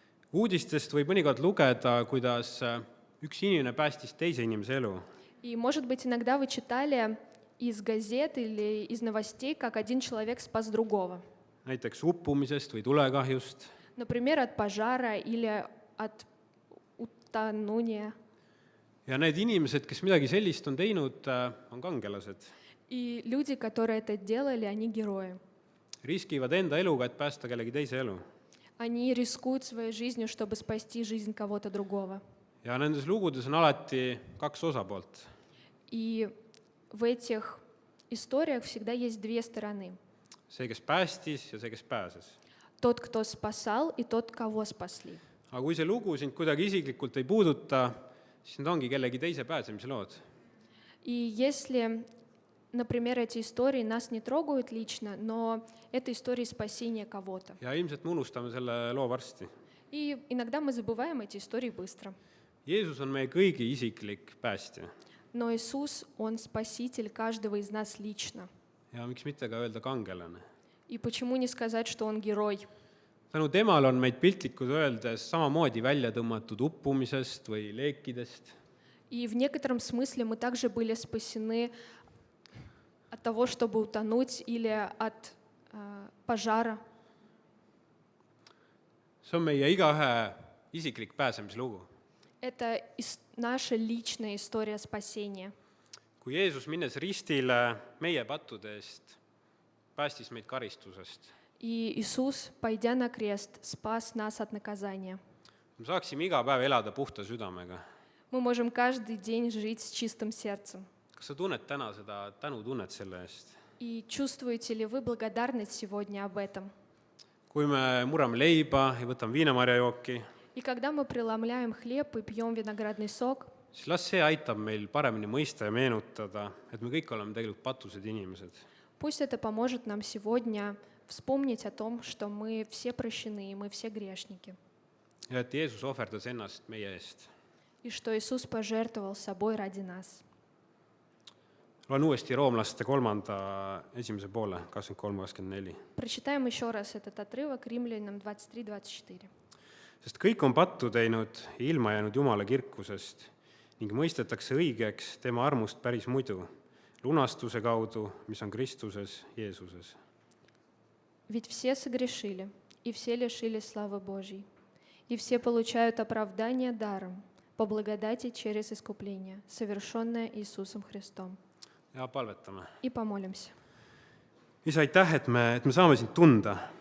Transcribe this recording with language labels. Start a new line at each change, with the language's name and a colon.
Estonian: Uudistest võib mõnikord lugeda, kuidas üks inimene päästis teise inimese elu.
Russian: И, может быть, иногда вы читали из газет или из новостей, как один человек спас другого.
Estonian: Näiteks uppumisest või tulekahjust.
Russian: Например, от пожара или от утонуния.
Estonian: Ja need inimesed, kes midagi sellist on teinud, on kangelased.
Russian: И люди, которые это делали, они герои.
Estonian: Riskivad enda eluga, et päästa kellegi teise elu.
Russian: Они рискуют своей жизнью, чтобы спасти жизнь кого-то другого.
Estonian: Ja nendes lugudes on alati kaks osapoolt.
Russian: И в этих историях всегда есть две стороны.
Estonian: See, kes päästis ja see, kes pääses.
Russian: Тот, кто спасал, и тот, кого спасли.
Estonian: Aga kui see lugu sind kuidagi isiklikult ei puuduta, siis need ongi kellegi teise pääsemise lood.
Russian: И если, например, эти истории нас не трогают лично, но это истории спасения кого-то.
Estonian: Ja ilmselt me unustame selle loo varsti.
Russian: И иногда мы забываем эти истории быстро.
Estonian: Jeesus on meie kõigi isiklik päästja.
Russian: Но Иисус, Он спаситель каждого из нас лично.
Estonian: Ja miks mitte ka öelda kangelane.
Russian: И почему не сказать, что Он герой?
Estonian: Tänu temale on meid piltlikult öeldes samamoodi välja tõmmatud uppumisest või leekidest.
Russian: И в некотором смысле мы также были спасены от того, чтобы утонуть, или от пожара.
Estonian: See on meie igaühe isiklik pääsemislugu.
Russian: Это наша личная история спасения.
Estonian: Kui Jeesus minnes ristile meie pattude eest, päästis meid karistusest.
Russian: И Иисус, пойдя на крест, спас нас от наказания.
Estonian: Me saaksime iga päev elada puhta südamega.
Russian: Мы можем каждый день жить с чистым сердцем.
Estonian: Kas sa tunned täna seda tänutunnet selle eest?
Russian: И чувствуете ли вы благодарность сегодня об этом?
Estonian: Kui me murrame leiba ja võtame viinamarjajooki,
Russian: И когда мы преломляем хлеб и пьем виноградный сок,
Estonian: siis las see aitab meil paremini mõista ja meenutada, et me kõik oleme tegelikult patused inimesed.
Russian: пусть это поможет нам сегодня вспомнить о том, что мы все прощены, и мы все грешники,
Estonian: Ja et Jeesus ohverdas ennast meie eest.
Russian: и что Иисус пожертвовал собой ради нас.
Estonian: Loen uuesti Roomlaste 3. esimese poole, 23-24.
Russian: Прочитаем еще раз этот отрывок Римлянам 23-24.
Estonian: Sest kõik on pattu teinud ja ilma jäänud Jumala kirkusest ning mõistetakse õigeks tema armust päris muidu, lunastuse kaudu, mis on Kristuses Jeesuses.
Russian: Ведь все согрешили, и все лишились славы Божьей, и все получают оправдание даром по благодати через искупление, совершенное Иисусом Христом.
Estonian: Ja palvetame.
Russian: И помолимся.
Estonian: Isa, aitäh, et me saame sind tunda.